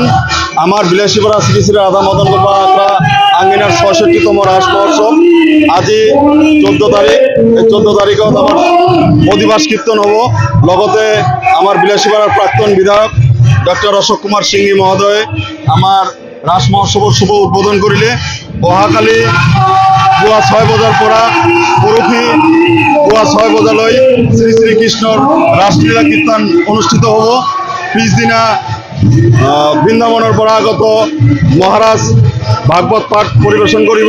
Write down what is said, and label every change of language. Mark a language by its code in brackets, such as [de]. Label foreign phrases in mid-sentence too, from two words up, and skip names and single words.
[as] আমার বিলাসীপাড়া শ্রী শ্রী রাধা মদন গোপাল আখড়া আঙ্গিনার ৬৬তম রাস মহোৎসব আজি ১৪ তারিখ। এই ১৪ তারিখত আমার অধিবাস কীর্তন হব। লগতে আমার বিলাসীপাড়ার প্রাক্তন বিধায়ক ডক্টর অশোক কুমার সিংহি মহোদয় আমার রাস মহোৎসবের শুভ উদ্বোধন করিলে। অহাকালি পুৱা ৬ বজাৰ পৰা পৰহি পুৱা ৬ বজালৈ শ্ৰী শ্ৰীকৃষ্ণৰ ৰাসলীলা কীৰ্তন অনুষ্ঠিত হ'ব। পিছদিনা বৃন্দাবনৰ পৰা আগত মহাৰাজ ভাগৱত পাঠ পৰিৱেশন কৰিব।